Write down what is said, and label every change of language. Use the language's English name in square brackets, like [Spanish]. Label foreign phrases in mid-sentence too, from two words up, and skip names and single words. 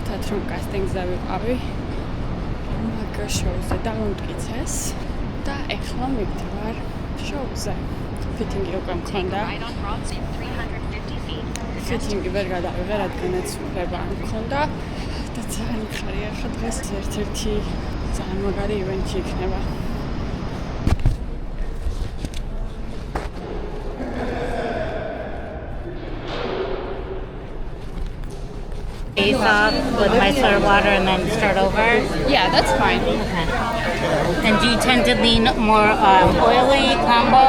[Georgian] რომ კასტინგზე ვიყავი მაგ შოუზე დამომტკიცეს და ეხლა მივდივარ შოუზე. ფიტინგი უკვე მქონდა. ფიტინგი ვერ გადავიღე, რადგანაც უფლება არ მქონდა და ძალიან ხარია ხა დღეს ერთ-ერთი ძალიან მაგარი ივენთი იქნება. [English] Face off with micellar water and then start over? Yeah, that's fine. Okay. And do you tend to lean more oily, combo?